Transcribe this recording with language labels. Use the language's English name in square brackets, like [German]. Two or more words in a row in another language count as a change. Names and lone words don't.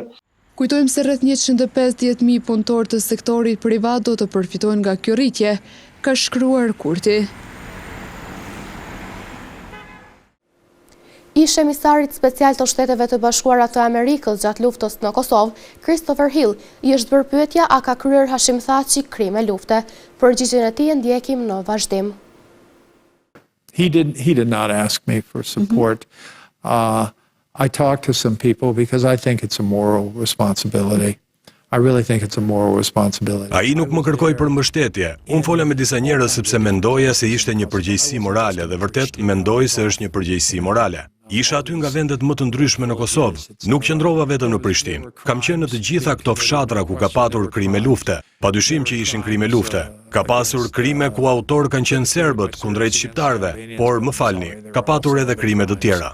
[Albanian] Kujtojmë se rreth 150.000 punëtor të sektorit privat do të përfitojnë nga kjo rritje, ka shkruar Kurti. Ish emisarit special të Shteteve të Bashkuara të Amerikës gjatë luftës në Kosovë, Christopher Hill, i është bërë pyetja a ka kryer Hashim Thaçi krime lufte. Përgjigjen e tij ndjekim në vazhdim. [English] He did not ask me for support. I talked to some people because I think it's a moral responsibility. I really think it's a moral responsibility. [Albanian] Ai nuk më kërkoi për mbështetje. Unë fola me disa njerëz sepse mendoja se ishte një përgjegjësi morale dhe vërtet mendoj se është një përgjegjësi morale. Isha aty nga vendet më të ndryshme në Kosovë. Nuk qëndrova vetëm në Prishtinë. Kam qenë në të gjitha këto fshatra ku ka patur krime lufte. Padyshim që ishin krime lufte. Ka pasur krime ku autor kanë qenë serbët kundrejt shqiptarëve, por më falni, ka patur edhe krime të tjera.